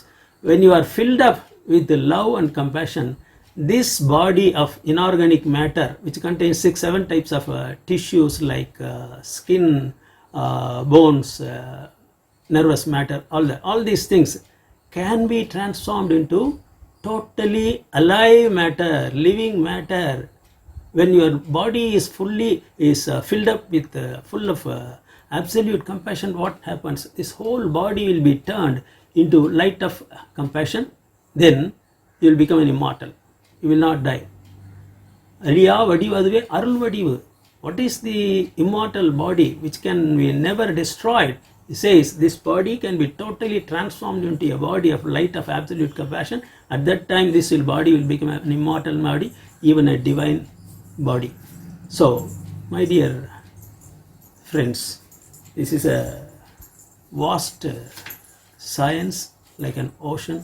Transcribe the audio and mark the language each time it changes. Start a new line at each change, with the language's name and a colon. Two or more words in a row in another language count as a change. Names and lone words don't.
English: When you are filled up with the love and compassion, this body of inorganic matter, which contains 6-7 types of tissues like skin, bones, nervous matter, all these things can be transformed into totally alive matter, living matter. When your body is filled up with full of absolute compassion, what happens? This whole body will be turned into light of compassion. Then you will become an immortal. You will not die.
Tamil: அழியா வடிவு அதுவே அருள் வடிவு.
English: What is the immortal body which can be never destroyed? He says this body can be totally transformed into a body of light of absolute compassion. At that time, this body will become an immortal body, even a divine body. So, my dear friends, this is a vast science, like an ocean.